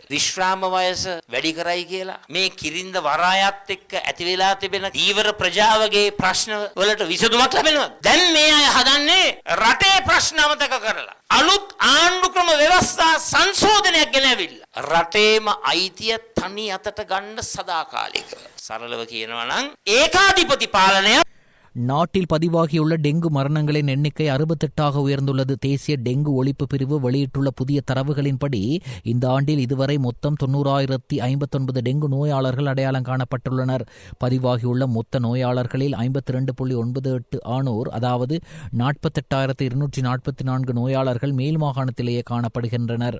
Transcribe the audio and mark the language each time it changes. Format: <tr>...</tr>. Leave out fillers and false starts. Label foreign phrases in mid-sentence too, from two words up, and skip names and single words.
<si>විශ්‍රාම වයස වැඩි කරයි කියලා මේ කිරින්ද වරායත් එක්ක ඇති වෙලා තිබෙන දීවර ප්‍රජාවගේ ප්‍රශ්න වලට විසඳුමක් ලැබෙනවා. දැන් මේ අය හදන්නේ රටේ ප්‍රශ්න අමතක කරලා අලුත් ආණ්ඩු ක්‍රම ව්‍යවස්ථා සංශෝධනයක් ගෙනවිල්ලා රටේම අයිතිය තනි අතට ගන්න සදාකාලිකව. සරලව කියනවා නම් ඒකාධිපති පාලනය.</si> <ta>நாட்டில் பதிவாகியுள்ள டெங்கு மரணங்களின் எண்ணிக்கை 68ஆக உயர்ந்துள்ளது. தேசிய டெங்கு ஒழிப்பு பிரிவு வெளியிட்டுள்ள புதிய தரவுகளின்படி இந்த ஆண்டில் இதுவரை மொத்தம் 90,059 டெங்கு நோயாளர்கள் அடையாளம் காணப்பட்டுள்ளனர். பதிவாகியுள்ள மொத்த நோயாளர்களில் 52.98 ஆணோர், அதாவது 48,244 நோயாளர்கள் மேல் மாகாணத்திலேயே காணப்படுகின்றனர்.</ta>